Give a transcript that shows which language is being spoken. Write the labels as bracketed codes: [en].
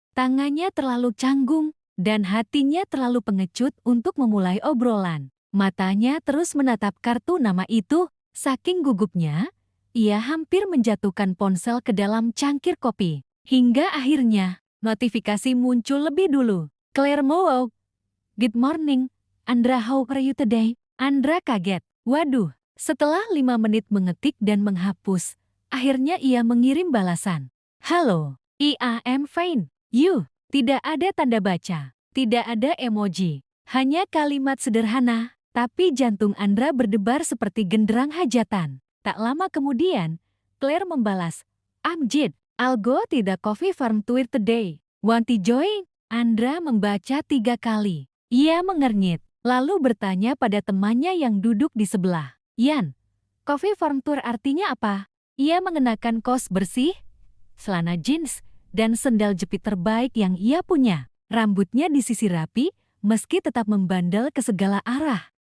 [id] Tangannya terlalu canggung, dan hatinya terlalu pengecut untuk memulai obrolan. Matanya terus menatap kartu nama itu, saking gugupnya, ia hampir menjatuhkan ponsel ke dalam cangkir kopi. Hingga akhirnya, notifikasi muncul lebih dulu. Claire Mowo. [en] Good morning, Andra, how are you today? [id] Andra kaget. Waduh. Setelah 5 menit mengetik dan menghapus, akhirnya ia mengirim balasan. Halo, [en] I am fine. You. [id] Tidak ada tanda baca, tidak ada emoji, hanya kalimat sederhana, tapi jantung Andra berdebar seperti genderang hajatan. Tak lama kemudian, Claire membalas, [en] I'm Jid, I'll go to the coffee farm tour today. Want to join? [id] Andra membaca 3 kali. Ia mengernyit, lalu bertanya pada temannya yang duduk di sebelah. Yan, coffee farm tour artinya apa? Ia mengenakan kaos bersih, celana jeans, dan sendal jepit terbaik yang ia punya. Rambutnya disisir rapi, meski tetap membandel ke segala arah.